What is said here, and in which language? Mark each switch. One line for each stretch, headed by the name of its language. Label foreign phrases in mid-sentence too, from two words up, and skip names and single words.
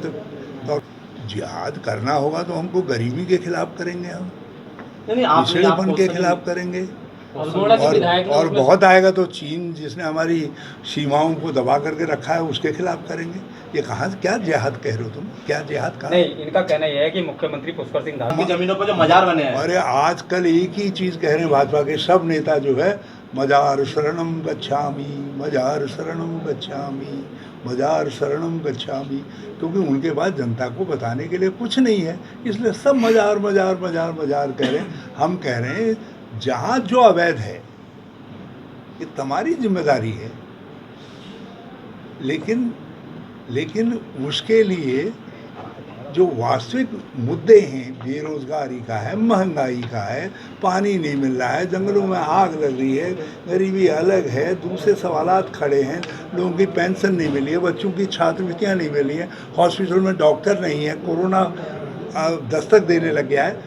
Hindi: तो जिहाद करना होगा तो हमको गरीबी के खिलाफ करेंगे, हम पिछड़ेपन के खिलाफ करेंगे, और बहुत आएगा तो चीन जिसने हमारी सीमाओं को दबा करके रखा है उसके खिलाफ करेंगे। ये कहाँ, क्या जिहाद कह रहे हो तुम? क्या जिहाद कहा? नहीं, इनका कहना यह है कि मुख्यमंत्री पुष्कर सिंह धामी की जमीनों पर जो मजार बने हैं। अरे आजकल एक ही चीज कह रहे हैं भाजपा के सब नेता जो है, मजार
Pali: शरणम गच्छामि,
Hindi: मजार
Pali: शरणम गच्छामि,
Hindi: मजार
Pali: शरणम गच्छामि,
Hindi: क्योंकि उनके पास जनता को बताने के लिए कुछ नहीं है, इसलिए सब मजार मजार मजार मजार कह रहे हैं। हम कह रहे हैं जहाँ जो अवैध है ये तुम्हारी जिम्मेदारी है, लेकिन उसके लिए जो वास्तविक मुद्दे हैं, बेरोजगारी का है, महंगाई का है, पानी नहीं मिल रहा है, जंगलों में आग लग रही है, गरीबी अलग है, दूसरे सवालात खड़े हैं, लोगों की पेंशन नहीं मिली है, बच्चों की छात्रवृत्तियाँ नहीं मिली हैं, हॉस्पिटल में डॉक्टर नहीं है, कोरोना दस्तक देने लग गया है।